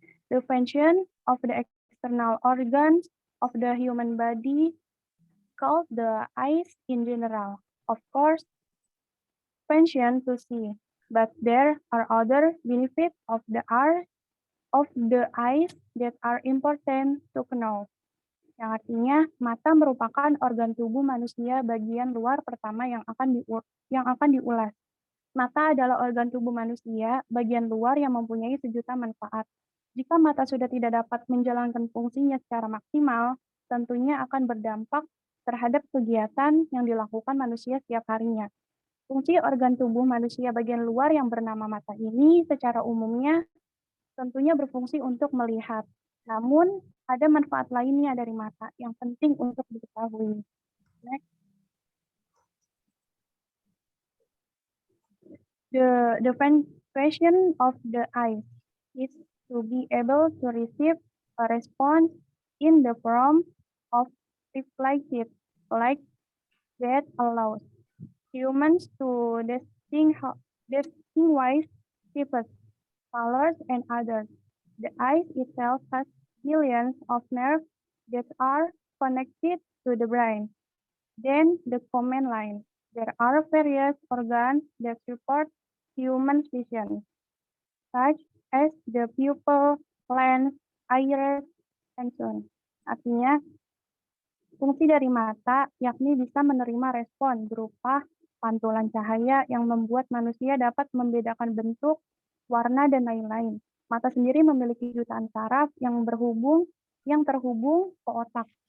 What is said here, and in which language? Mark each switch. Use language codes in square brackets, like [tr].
[en] The function of the external organs of the human body called the eyes in general. Of course, function to see, but there are other benefits of the eyes that are important to know. [id] yang artinya mata merupakan organ tubuh manusia bagian luar pertama yang akan diulas. Mata adalah organ tubuh manusia bagian luar yang mempunyai sejuta manfaat. Jika mata sudah tidak dapat menjalankan fungsinya secara maksimal, tentunya akan berdampak terhadap kegiatan yang dilakukan manusia setiap harinya. Fungsi organ tubuh manusia bagian luar yang bernama mata ini secara umumnya tentunya berfungsi untuk melihat. Namun, ada manfaat lainnya dari mata yang penting untuk diketahui. [en] Next. The function of the eyes is to be able to receive a response in the form of reflected light that allows humans to distinguish shapes, colors, and others. The eye itself has millions of nerves that are connected to the brain. Then the command line. There are various organs that support human vision, such as the pupil, lens, iris, and so on. [id] Artinya, fungsi dari mata yakni bisa menerima respon berupa pantulan cahaya yang membuat manusia dapat membedakan bentuk, warna, dan lain-lain. Mata sendiri memiliki jutaan saraf yang terhubung ke otak.